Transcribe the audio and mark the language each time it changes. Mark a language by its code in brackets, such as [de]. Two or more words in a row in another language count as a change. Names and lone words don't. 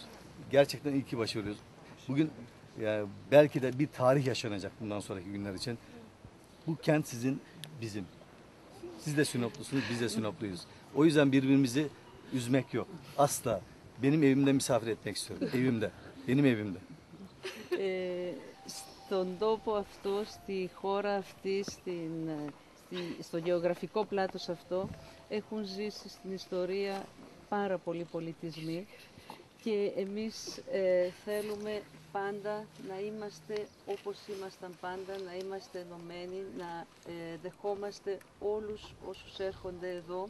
[tr] Gerçekten ilki başarıyoruz. Bugün yani belki de bir tarih yaşanacak bundan sonraki günler için. Bu kent sizin, bizim. Siz de Sinoplusunuz, biz de Sinopluyuz. O yüzden birbirimizi üzmek yok. Asla. Benim evimde misafir etmek istiyorum. Evimde. Benim evimde. [el] Στον τόπο αυτό, στη χώρα αυτή, στο γεωγραφικό πλάτος αυτό, έχουν ζήσει στην ιστορία πάρα πολλοί πολιτισμοί και εμείς θέλουμε πάντα να είμαστε όπως ήμασταν πάντα, να είμαστε ενωμένοι, να δεχόμαστε όλους όσους έρχονται εδώ